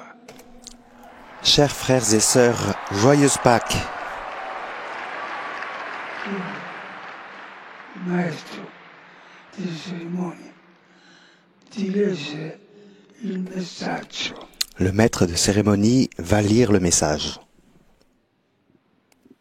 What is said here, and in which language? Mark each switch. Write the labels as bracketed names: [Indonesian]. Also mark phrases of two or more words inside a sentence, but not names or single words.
[French] Chers frères et sœurs, joyeuse Pâques. [Italian] Il maestro di cerimonie ti legge il messaggio. [French] Le maître de cérémonie va lire le message.